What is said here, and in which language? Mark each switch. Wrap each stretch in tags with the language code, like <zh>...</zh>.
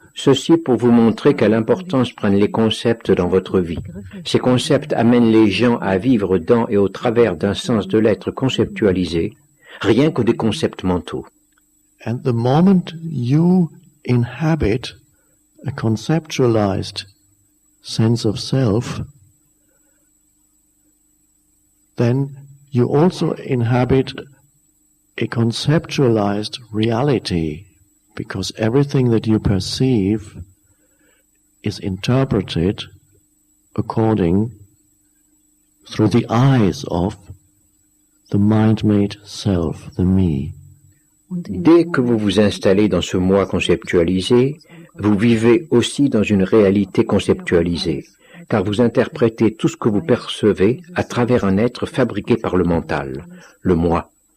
<fr>Ceci pour vous montrer quelle importance prennent les concepts dans votre vie. Ces concepts amènent les gens à vivre dans et au travers d'un sens de l'être conceptualisé, rien que des concepts mentaux.</fr> <en>And the moment you inhabit a conceptualized sense of self, then you also inhabit a conceptualized reality, because everything that you perceive is interpreted through the eyes of the mind-made self, the me.</en> <fr>Dès que vous vous installez dans ce moi conceptualisé, vous vivez aussi dans une réalité conceptualisée, car vous interprétez tout ce que vous percevez à travers un être fabriqué par le mental, le moi.</fr>